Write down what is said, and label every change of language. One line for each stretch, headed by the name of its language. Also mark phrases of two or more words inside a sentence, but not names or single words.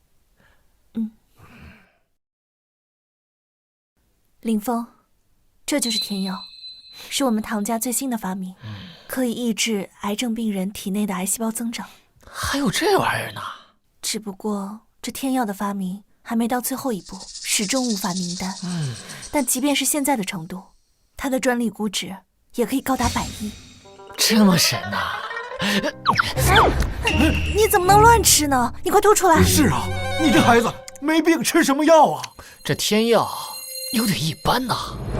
Chinese: 林峰，這就是天藥，是我們唐家最新的發明，可以抑制癌症病人體內的癌細胞增長。還有這玩意兒呢？只不過這天藥的發明還沒到最後一步，始終無法明單。但即便是現在的程度，它的專利估值也可以高達100億。這麼神吶！你怎麼能亂吃呢？你快吐出來！是啊，你這孩子沒病吃什麼藥啊？這天藥有點一般吶。